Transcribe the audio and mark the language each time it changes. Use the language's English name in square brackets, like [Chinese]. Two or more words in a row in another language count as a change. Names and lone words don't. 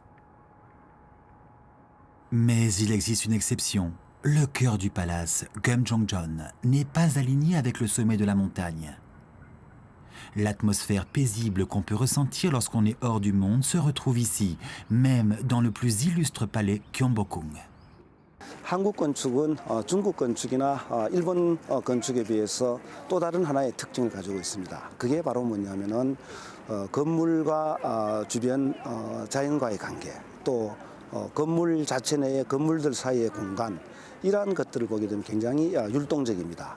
[French] Mais il existe une exception. Le cœur du palace, Gyeongjeon, n'est pas aligné avec le sommet de la montagne. L'atmosphère paisible qu'on peut ressentir lorsqu'on est hors du monde se retrouve ici, même dans le plus illustre palais Gyeongbokgung. [Korean] 한국 건축은 중국 건축이나 일본 건축에 비해서 또 다른 하나의 특징을 가지고 있습니다. 그게 바로 뭐냐면은 건물과 주변 자연과의 관계, 또 건물 자체 내의 건물들 사이의 공간, 이러한 것들을 보게 되면 굉장히 율동적입니다.